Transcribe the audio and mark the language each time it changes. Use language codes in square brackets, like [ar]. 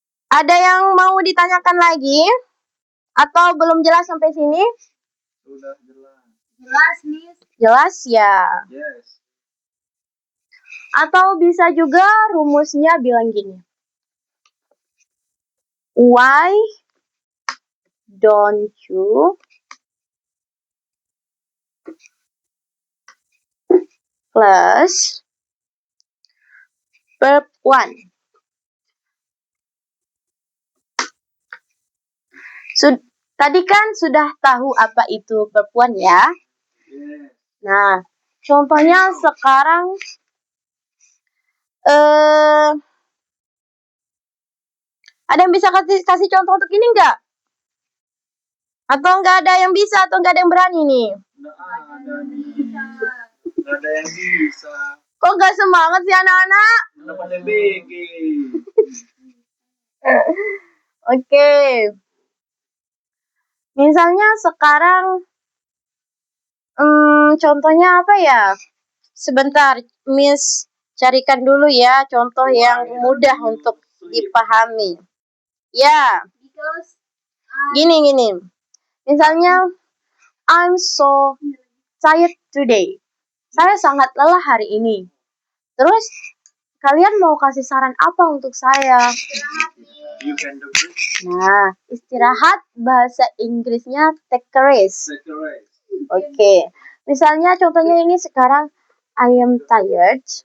[id] Ada yang mau ditanyakan lagi? Atau belum jelas sampai sini? Sudah jelas. Jelas, Miss. Jelas ya. [en] Yes. [id] Atau bisa juga rumusnya bilang gini. [en] Why don't you plus verb one? [id] Tadi kan sudah tahu apa itu verb one ya. [en] Yes. [id] Nah, contohnya sekarang ada yang bisa kasih contoh untuk ini enggak? Atau enggak ada yang bisa atau enggak ada yang berani nih? Nggak ada nih. Nggak ada yang bisa. Kok enggak semangat sih anak-anak? Kenapa DBG? Oke. Misalnya sekarang contohnya apa ya? Sebentar, Miss carikan dulu ya contoh yang mudah untuk dipahami. Ya, [en] Because [id] gini. [en] Misalnya, I'm so tired today. [id] Saya sangat lelah hari ini. Terus, kalian mau kasih saran apa untuk saya? istirahat, Miss. [en] You can do it. [id] Nah, istirahat bahasa Inggrisnya [en] take a rest. Take a rest. [id] Oke. Misalnya contohnya ini sekarang, [en] I am tired.